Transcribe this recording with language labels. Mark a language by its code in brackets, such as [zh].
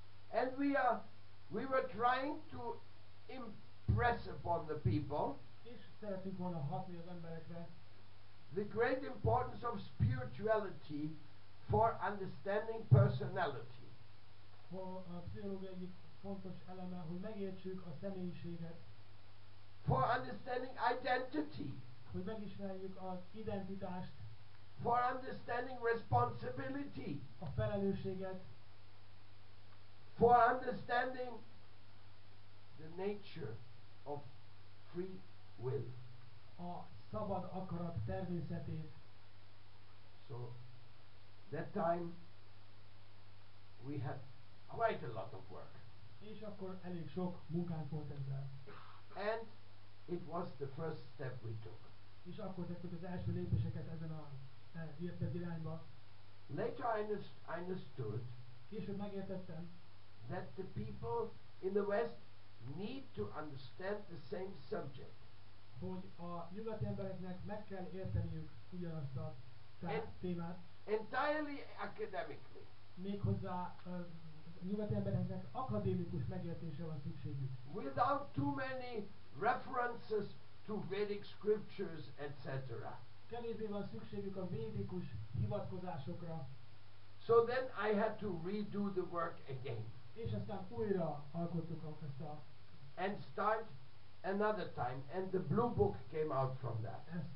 [en] And we were trying to impress upon the people [hu] És szeretünk volna hatni az emberekre [en] the great importance of spirituality for understanding personality. [hu] A pszichológia egyik fontos eleme, hogy megértsük a személyiséget, [en] For understanding identity, [hu] hogy megismerjük az identitást, [en] for understanding responsibility, [hu] a felelősséget, [en] for understanding the nature of free will. [hu] a szabad akarat természetét. [en] So that time we had quite a lot of work, [hu] És akkor elég sok munkánk volt ezzel. [en] and it was the first step we took. [hu] És akkor tettük az első lépéseket ezen a értett irányba. [en] Later I understood [hu] Később megértettem, [en] that the people in the West need to understand the same subject. [hu] hogy a nyugati embereknek meg kell érteniük ugyanazt a témát, [en] Entirely academically. [hu] méghozzá a nyugati embereknek akadémikus megértésre van szükségük. [en] Without too many references to Vedic scriptures, etc. [hu] Kevésbé van szükségük a védikus hivatkozásokra, [en] So then I had to redo the work again [hu] és aztán újra alkottuk ezt a [en] and start another time, and the blue book came out from that.